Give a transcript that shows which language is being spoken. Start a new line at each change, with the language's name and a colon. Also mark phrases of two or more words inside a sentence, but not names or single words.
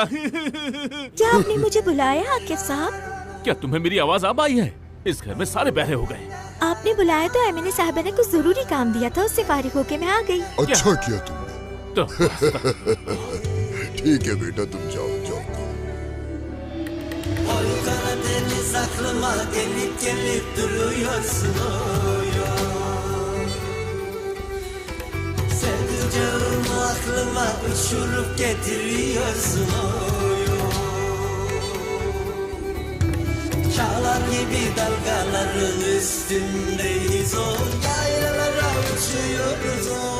Hindi: क्या आपने मुझे बुलाया आकिब साहब? क्या तुम्हें मेरी आवाज अब आई है? इस घर में सारे बहरे हो गए। आपने बुलाया तो एमिने साहबा ने कुछ जरूरी काम दिया था, उससे फारिग होके मैं आ गई। अच्छा किया तुमने। ठीक है बेटा, तुम जाओ जाओ।
Turkish: Aklıma gelip gelip duruyorsun Sevdiceğim aklıma uçurup getiriyorsun Çağlar gibi dalgaların üstündeyiz Yaylalara uçuyoruz